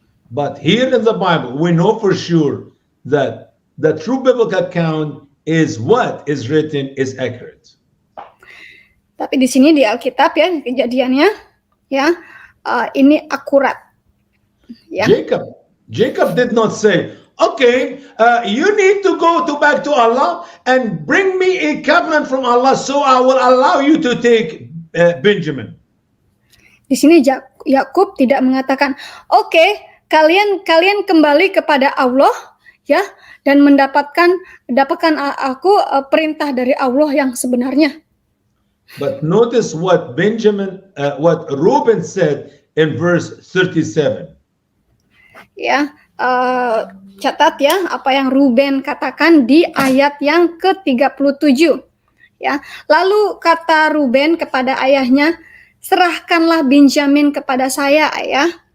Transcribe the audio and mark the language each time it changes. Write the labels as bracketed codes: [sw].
[en] But here in the Bible, we know for sure that the true biblical account is what is written is accurate. [id] Tapi di sini di Alkitab ya kejadiannya ya ini akurat. Ya. [en] Jacob did not say, okay, you need to go back to Allah and bring me a covenant from Allah, so I will allow you to take Benjamin. [id] Di sini Yakub tidak mengatakan, oke, kalian kembali kepada Allah ya dan mendapatkan aku perintah dari Allah yang sebenarnya. [en] But notice what Reuben said in verse 37. [id] Ya, catat ya apa yang Ruben katakan di ayat yang ke-37. Ya, lalu kata Ruben kepada ayahnya, serahkanlah Benjamin kepada saya, ayah.